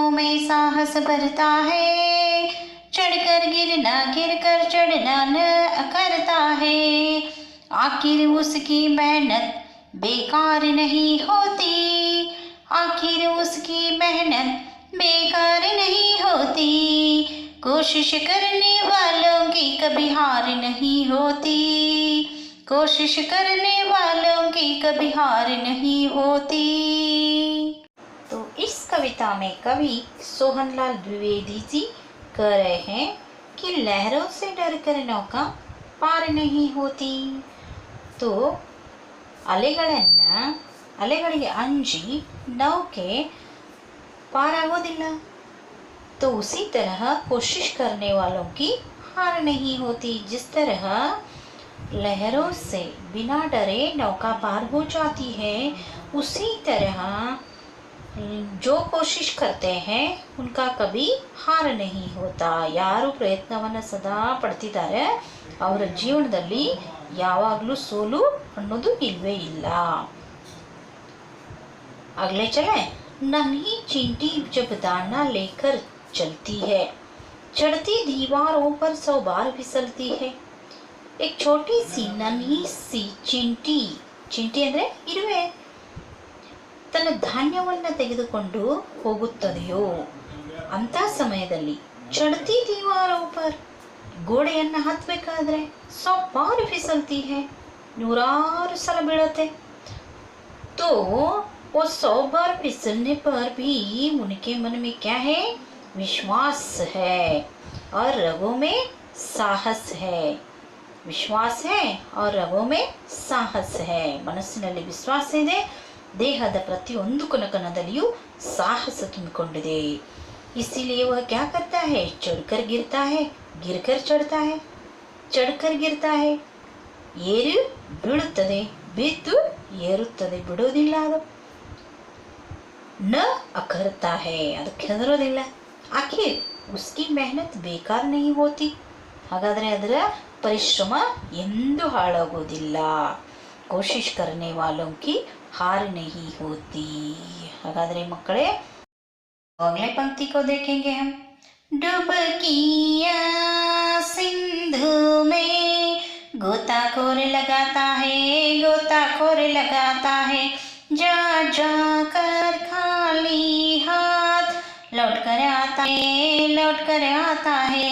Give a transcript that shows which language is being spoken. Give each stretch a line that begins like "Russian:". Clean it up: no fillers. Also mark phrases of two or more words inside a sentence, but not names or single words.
Hindi: में साहस भरता है, चढ़कर गिरना गिरकर चढ़ना न अखरता है, आखिर उसकी मेहनत बेकार नहीं होती, आखिर उसकी मेहनत बेकार नहीं होती, कोशिश करने वालों की कभी हार नहीं होती, कोशिश करने वालों की कभी हार नहीं होती। तो इस कविता में कवि सोहनलाल द्विवेदी जी कह रहे हैं कि लहरों से डर कर नौका पार नहीं होती।
Kannada: तो ಅಲೆಗಳಿಗೆ ಅಂಜಿ ನೌಕೆ ಪಾರಾಗೋದಿಲ್ಲ।
Hindi: तो उसी तरह कोशिश करने वालों की हार नहीं होती। जिस तरह लहरों से बिना डरे नौका पार हो जाती है, उसी तरह जो कोशिश करते हैं उनका कभी हार नहीं होता।
Kannada: ಯಾರು ಪ್ರಯತ್ನವನ್ನು ಸದಾ ಪಡ್ತಿದ್ದಾರೆ ಅವರ ಜೀವನದಲ್ಲಿ ಯಾವಾಗಲೂ ಸೋಲು ಅನ್ನೋದು ಇಲ್ವೇ ಇಲ್ಲ।
Hindi: अगले चले। नन्ही चींटी जब दाना लेकर चलती है, चढ़ती दीवारों पर 100 बार फिसलती है। एक छोटी सी नन्ही सी चिंटी, चिंटी
Kannada: ಅಂದರೆ ಇರುವೆ, ತನ್ನ ಧಾನ್ಯವನ್ನು ತೆಗೆದುಕೊಂಡು ಹೋಗುತ್ತದೆಯೋ ಅಂಥ ಸಮಯದಲ್ಲಿ
Hindi: चढ़ती दीवारों पर
Kannada: ಗೋಡೆಯನ್ನು ಹತ್ತಬೇಕಾದ್ರೆ
Hindi: 100 बार फिसलती है,
Kannada: ನೂರಾರು ಸಲ ಬೀಳುತ್ತೆ।
Hindi: तो वो 100 बार फिसलने पर भी उनके मन में क्या है? विश्वास है और रगों में साहस है। विश्वास है और रगों में साहस है.
Kannada: ಮನಸ್ಸಿನಲ್ಲಿ ವಿಶ್ವಾಸ ಇದೆ, ದೇಹದ ಪ್ರತಿಯೊಂದು ಕಣಕಣದಲ್ಲಿಯೂ ಸಾಹಸ ತುಂಬಿಕೊಂಡಿದೆ.
Hindi: इसीलिए वह क्या करता है, चढ़कर गिरता है, गिरकर चढ़ता है, चढ़कर गिरता है.
Kannada: ಏರು ಬೀಳುತ್ತದೆ, ಬಿದ್ದು ಏರುತ್ತದೆ, ಬಿಡೋದಿಲ್ಲ ಅದು.
Hindi: न अखरता है,
Kannada: ಅದಕ್ಕೆ ಹೆದರೋದಿಲ್ಲ.
Hindi: ಆಖಿರ್ उसकी मेहनत बेकार नहीं होती.
Kannada: ಹಾಗಾದರೆ ಅದರ ಪರಿಶ್ರಮ ಎಂದೂ ಹಾಳಾಗೋದಿಲ್ಲ.
Hindi: कोशिश करने वालों की हार नहीं होती.
Kannada: ಹಾಗಾದರೆ ಮಕ್ಕಳೇ,
Hindi: अगले पंक्ति को देखेंगे हम. डुबकिया सिंधु में गोताखोर लगाता है, गोताखोर लगाता है, जा जा कर खाली हाथ लौट कर आता है, लौट कर आता है.